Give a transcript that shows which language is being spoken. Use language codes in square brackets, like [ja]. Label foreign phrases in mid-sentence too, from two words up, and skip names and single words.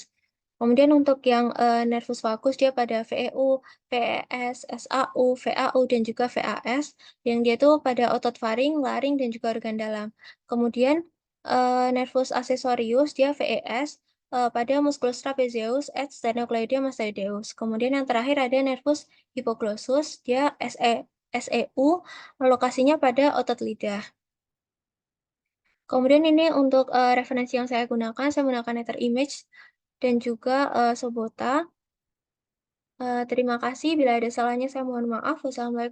[id] Kemudian untuk yang [la] nervus vagus [id] dia pada VEU, VES, SAU, VAU, dan juga VAS, yang dia itu pada otot faring, laring, dan juga organ dalam. Kemudian [la] nervus accessorius [id] dia VES, pada [la] musculus trapezius et sternocleidomastoideus. [id] Kemudian yang terakhir ada [la] nervus hypoglossus, [id] dia SEU, lokasinya pada otot lidah. Kemudian ini untuk referensi yang saya gunakan, saya menggunakan Ether Image dan juga Sobota. Terima kasih, bila ada salahnya saya mohon maaf.